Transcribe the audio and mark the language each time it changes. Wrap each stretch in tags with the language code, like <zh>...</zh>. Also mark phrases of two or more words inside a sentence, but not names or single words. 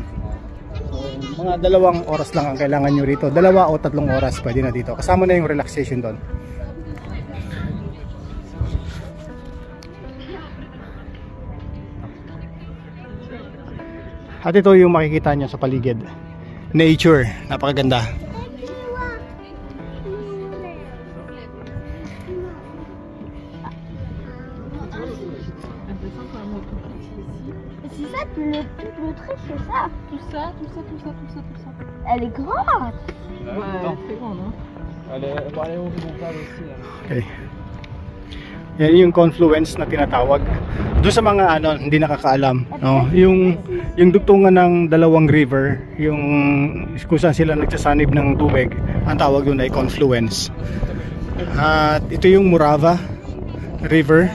<tl>So, mga 2 oras lang ang kailangan nyo rito. 2 o 3 oras pwede na dito. Kasama na yung relaxation doon. At ito yung makikita nyo sa paligid. Nature, napakaganda.</tl> <fr>C'est ça, l'Autriche, c'est ça. Tout ça, tout ça, tout ça, tout ça, tout ça. Elle est grande. Ouais, elle est très grande, hein. Elle est horizontale aussi. Okay.</fr> <tl>Yan yung confluence na tinatawag. Doon sa mga hindi nakakaalam, no? Yung dugtungan ng 2 river, yung kung saan sila nagsasanib ng tubig, ang tawag doon ay confluence. At ito yung Morava River.</tl>